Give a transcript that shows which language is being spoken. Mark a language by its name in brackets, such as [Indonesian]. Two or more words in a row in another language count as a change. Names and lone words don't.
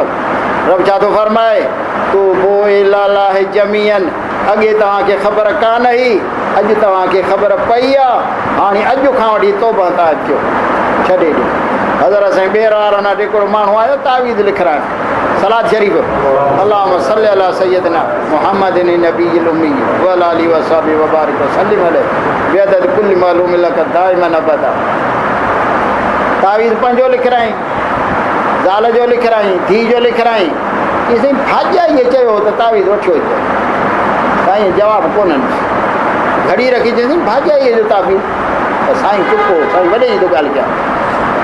[Sindhi] रब छा थो फरमाए, [Arabic] توبوا إلى الله جميعا, [Sindhi] अॻे तव्हांखे ख़बर कान हुई, अॼु तव्हांखे ख़बर पई आहे, हाणे अॼु खां वठी तौबा था अचो, छॾे ॾियो। हज़रत साईं ॿेर वारनि वटि हिकिड़ो माण्हू आयो तावीज़ लिखाइण, सलात शरीफ़, [Arabic] اللهم صل على سيدنا محمد النبي الأمي وعلى آله وصحبه وبارك وسلم عليه بعدد كل معلوم لك دائما أبدا. [Sindhi] तावीज़ पंहिंजो लिखाई, ज़ाल जो लिखाई, धीउ जो लिखाई, इहे साईं भाॼाईअ चयो त तावीज़ वठियो हिते, साईं जवाबु कोन्हनि, घड़ी रखी चईं भाॼाईअ जो तावीज़, त साईं चुपो, साईं वॾे जी थो ॻाल्हि कयां।